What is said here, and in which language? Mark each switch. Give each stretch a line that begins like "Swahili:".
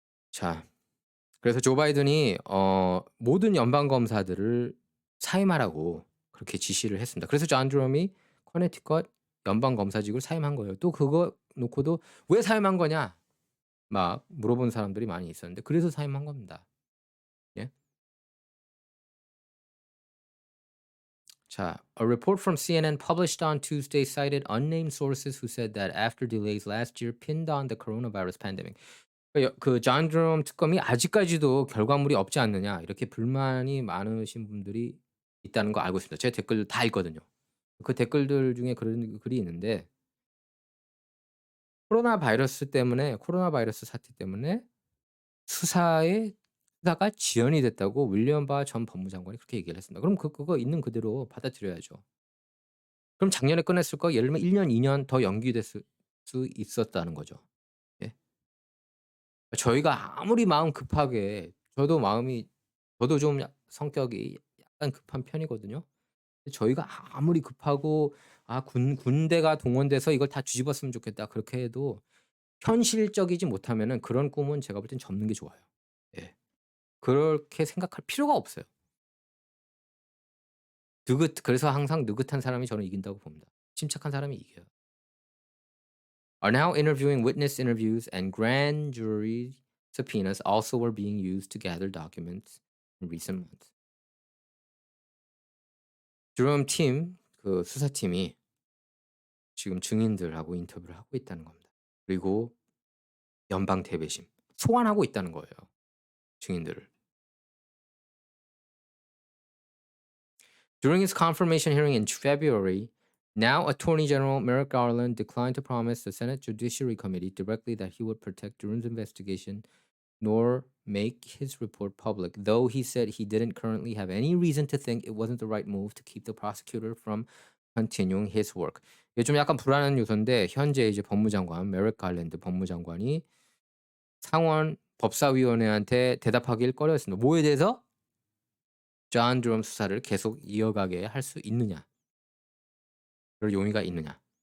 Korean: 자, 그래서 조 바이든이 모든 연방 검사들을 사임하라고 그렇게 지시를 했습니다. 그래서 존 드럼이 커네티컷 연방 검사직을 사임한 거예요. 또 그거 놓고도 "왜 사임한 거냐?" 막 물어본 사람들이 많이 있었는데 그래서 사임한 겁니다. 예.
English: 자, a report from CNN published on Tuesday cited unnamed sources who said that after delays last year pinned on the coronavirus pandemic.
Korean: 존 드럼 특검이 아직까지도 결과물이 없지 않느냐 이렇게 불만이 많으신 분들이 있다는 거 알고 있습니다. 제 댓글 다 읽거든요. 그 댓글들 중에 그런 글이 있는데 코로나 바이러스 사태 때문에 수사가 지연이 됐다고 윌리엄 바 전 법무장관이 그렇게 얘기를 했습니다. 그럼 그거 있는 그대로 받아들여야죠. 그럼 작년에 끝냈을 거 예를 들면 1 년, 2년 더 연기됐을 수 있었다는 거죠. 예. 저희가 아무리 마음 급하게 저도 좀 성격이 약간 급한 편이거든요. 저희가 아무리 급하고 '아 군대가 동원돼서 이걸 다 뒤집었으면 좋겠다.' 그렇게 해도 현실적이지 못하면은 그런 꿈은 제가 볼 땐 접는 게 좋아요. 예. 그렇게 생각할 필요가 없어요. 그래서 항상 느긋한 사람이 저는 이긴다고 봅니다. 침착한 사람이 이겨요.
English: Are now interviewing witness interviews and grand jury subpoenas also were being used to gather documents in recent months.
Korean: 드럼 그 수사팀이 지금 증인들하고 인터뷰를 하고 있다는 겁니다. 그리고 연방 대배심 소환하고 있다는 거예요, 증인들을.
English: During his confirmation hearing in February, now Attorney General Merrick Garland declined to promise the Senate Judiciary Committee directly that he would protect Durham's investigation nor make his report public, though he said he didn't currently have any reason to think it wasn't the right move to keep the prosecutor from continuing his work.
Korean: 이게 좀 약간 불안한 요소인데 현재 이제 법무장관 메릭 갈랜드 법무장관이 상원 법사위원회한테 대답하길 꺼려했습니다. 뭐에 대해서? 존 드럼 수사를 계속 이어가게 할 수 있느냐. 그럴 용의가 있느냐.